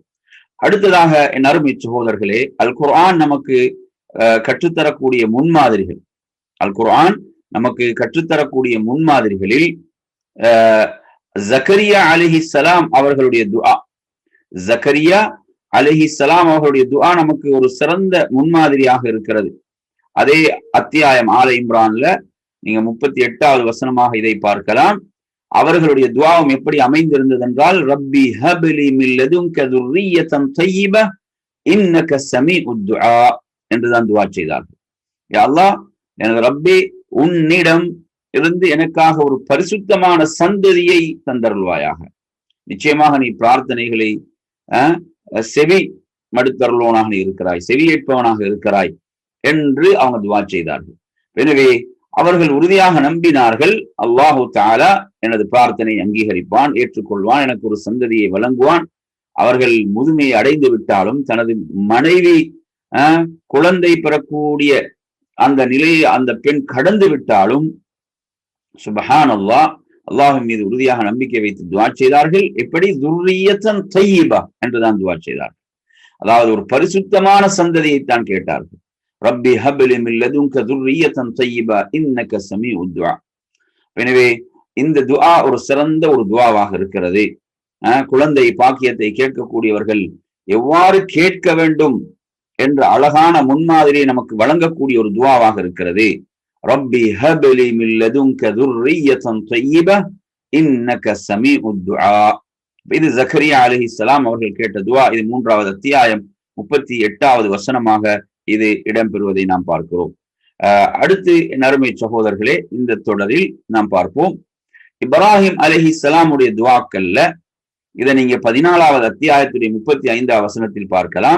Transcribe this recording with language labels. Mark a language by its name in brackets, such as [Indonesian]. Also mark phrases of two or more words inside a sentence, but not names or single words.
[Tamil] அடுத்ததாக என் அருமை சகோதரர்களே, அல் குர்ஆன் நமக்கு கற்றுத்தரக்கூடிய முன்மாதிரிகள், அல் குர்ஆன் நமக்கு கற்றுத்தரக்கூடிய முன்மாதிரிகளில் ஜக்கரியா [Arabic] عليه السلام [Tamil] அவர்களுடைய துஆ, ஜக்கரியா [Arabic] عليه السلام [Tamil] அவர்களுடைய துஆ நமக்கு ஒரு சிறந்த முன்மாதிரியாக இருக்கிறது. அதே அத்தியாயம் ஆல இம்ரான்ல நீங்க 38வது வசனமாக இதை பார்க்கலாம். அவர்களுடைய துஆவும் எப்படி அமைந்திருந்தது என்றால், [Arabic] رب هب لي من لدنك ذُرِّيَّةً طَيِّبَةً إِنَّكَ سَمِيعُ الدُّعَاء [Tamil] என்றுதான் துஆ செய்தார்கள். யா அல்லாஹ், எனது ரப்பே, உன்னிடம் இருந்து எனக்காக ஒரு பரிசுத்தமான சந்ததியை தந்தருள்வாயாக. நிச்சயமாக நீ பிரார்த்தனைகளை செவி மடுத்தருள்வனாக நீ இருக்கிறாய், செவியேற்பவனாக இருக்கிறாய் என்று அவங்க துஆ செய்தார்கள். எனவே அவர்கள் உறுதியாக நம்பினார்கள், [Arabic] الله تعالى [Tamil] எனது பிரார்த்தனை அங்கீகரிப்பான், ஏற்றுக்கொள்வான், எனக்கு ஒரு சந்ததியை வழங்குவான். அவர்கள் முதுமையை அடைந்து விட்டாலும், தனது மனைவி குழந்தை பெறக்கூடிய அந்த நிலையை அந்த பெண் கடந்து விட்டாலும், [Arabic] سبحان الله, [Tamil] அல்லாஹ்வின் மீது உறுதியாக நம்பிக்கை வைத்து துஆ செய்தார்கள். எப்படி, [Arabic] ذُرِّيَّةً طَيِّبَةً [Tamil] என்றுதான் துஆ செய்தார்கள். அதாவது ஒரு பரிசுத்தமான சந்ததியை தான் கேட்டார்கள். [Arabic] رب هب لي من لدنك ذُرِّيَّةً طَيِّبَةً إِنَّكَ سَمِيعُ الدُّعَاء. [Tamil] எனவே இந்த துஆ ஒரு சிறந்த ஒரு துஆவாக இருக்கிறது. குழந்தை பாக்கியத்தை கேட்கக்கூடியவர்கள் எவ்வாறு கேட்க வேண்டும் என்ற அழகான முன்மாதிரியை நமக்கு வழங்கக்கூடிய ஒரு துஆவாக இருக்கிறது. [Arabic] رب هب لي من لدنك ذُرِّيَّةً طَيِّبَةً إِنَّكَ سَمِيعُ الدُّعَاء. [Tamil] இது ஜக்கரியா [Arabic] عليه السلام [Tamil] அவர்கள் கேட்ட துஆ. இது 3வது அத்தியாயம் 38வது வசனமாக இது இடம்பெறுவதை நாம் பார்க்கிறோம். அடுத்து நறுமை சகோதரர்களே, இந்த தொடரில் நாம் பார்ப்போம் இப்ராஹிம் அலைஹிஸ்ஸலாமுடைய துஆக்கள்ல இதை நீங்க 14வது அத்தியாயத்துடைய 35வது வசனத்தில் பார்க்கலாம்.